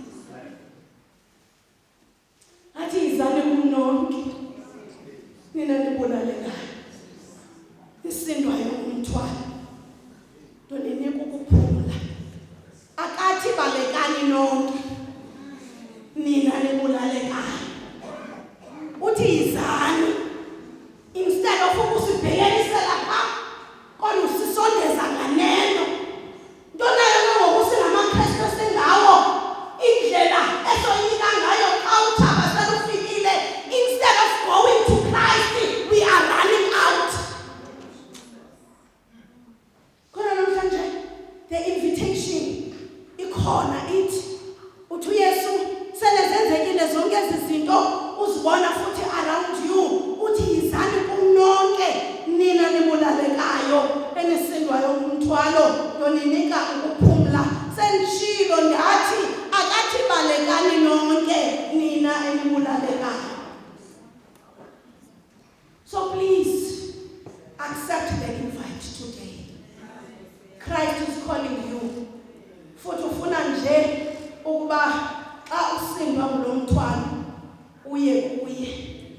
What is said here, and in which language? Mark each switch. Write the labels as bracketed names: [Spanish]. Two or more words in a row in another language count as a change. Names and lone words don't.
[Xhosa] Athi izani kumnonke nina nibulalekayo, isindwayo umthwalo, nto ninika ukuphumla. Akathi balekani nonke nina nibulalekayo, uthi izani. [English] Instead of [Xhosa] ukusibhekelisela pha, kodwa usisondeza nganeno. Nto nayo nangoku singamaKrestu esingawo, indlela esoyika ngayo xa uthaba selufikile, [English] instead of going to Christ, we are running out. [Xhosa] Khona namhlanje [English] the invitation [Xhosa] ikhona ithi, uthi uYesu sele zenzekile zonke ezi zinto uzibona futhi [English] around you, [Xhosa] uthi yizani kumnonke nina nibulalekayo enisindwayo umthwalo, yoninika ukuphumla. Sendishilo ndathi akathi balekani nonke nina enibulalekayo. [English] So please accept the invite today. Christ is calling you. [Xhosa] Futhi ufuna nje ukuba xa usindwa ngulo mthwalo uye kuye.